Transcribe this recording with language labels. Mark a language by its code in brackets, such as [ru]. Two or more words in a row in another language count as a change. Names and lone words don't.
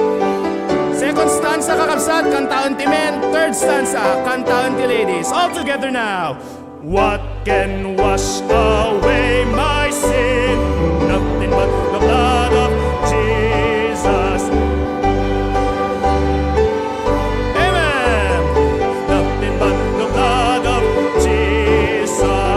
[en] Second stanza, [ilo] kakabsat, kantaon ti men. [en] Third stanza, [ilo] kantaon ti ladies. [en] All together now. What can wash away my sin? Nothing but the blood of Jesus. Amen. Nothing but the blood of Jesus.